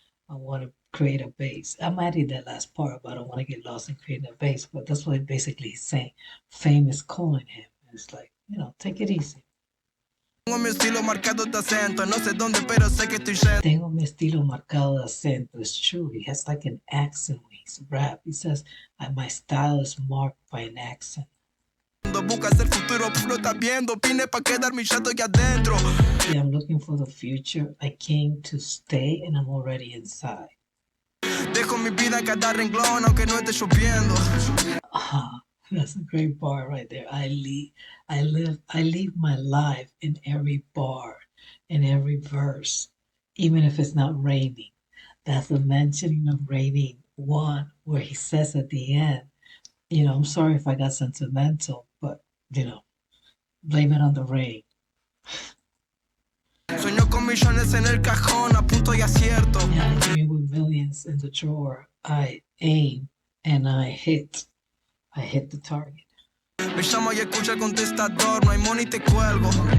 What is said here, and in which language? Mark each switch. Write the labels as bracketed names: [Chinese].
[English] I want to create a base. I'm adding that last part, but I don't want to get lost in creating a base. But that's what basically he's saying. Fame is calling him. And it's like, take it easy. [Spanish] mi estilo marcado de acento. No sé dónde, pero sé que estoy yendo. Tengo mi estilo marcado de acento. [English] It's true. He has like an accent when he's rap. He says, my style is marked by an accent. [Spanish] Buscas el futuro, lo estás viendo. Vine pa' quedarme, ya estoy adentro. [English] Yeah, I'm looking for the future. I came to stay and I'm already inside. [Spanish] Dejo mi vida en cada renglón, aunque no esté lloviendo. [English] That's a great bar right there. I leave my life in every bar, in every verse, even if it's not raining. That's the mentioning of raining one, where he says at the end, I'm sorry if I got sentimental, but blame it on the rain. [Spanish] Sueño con millones en el cajón, apunto y acierto. [English] Yeah, I dream with millions in the drawer. I aim and I hit. I hit the target. [Spanish] Me llamo y escucha el contestador, no hay money, te cuelgo.